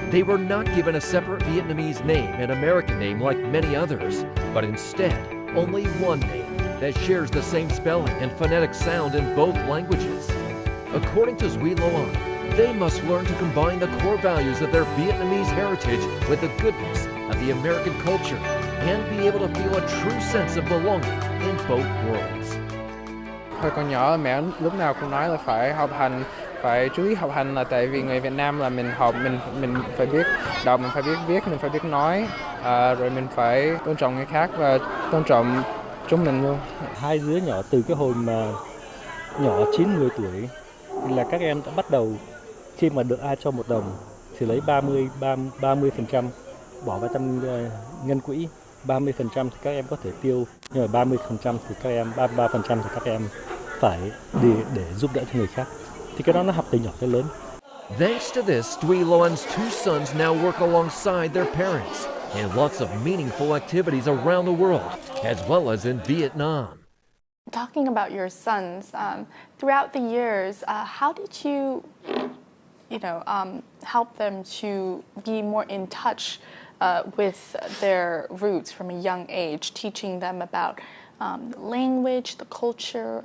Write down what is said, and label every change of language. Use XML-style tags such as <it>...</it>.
<en>They were not given a separate Vietnamese name and American name like many others, but instead only one name that shares the same spelling and phonetic sound in both languages. According to Duy Loan, they must learn to combine the core values of their Vietnamese heritage with the goodness of the American culture and be able to feel a true sense of belonging in both worlds.</en> <vi>Hồi còn nhỏ mẹ lúc nào cũng nói là phải học hành phải chú ý học hành là tại vì người Việt Nam là mình học mình phải biết đọc, mình phải biết viết, mình phải biết nói, rồi mình phải tôn trọng người khác và tôn trọng chúng mình luôn. Hai đứa nhỏ từ cái hồi mà nhỏ 9-10 tuổi là các em đã bắt đầu, khi mà được ai cho 1 đồng thì lấy 30% bỏ vào trong ngân quỹ, 30% thì các em có thể tiêu, nhưng mà 30% thì các em 33% thì các em phải đi để giúp đỡ cho người khác. Thì cái đó nó học từ nhỏ tới lớn.</vi> <en>Thanks to this, Duy Loan's 2 sons now work alongside their parents in lots of meaningful activities around the world, as well as in Vietnam. Talking about your sons, throughout the years, how did you help them to be more in touch with their roots from a young age, teaching them about the language, the culture?</en>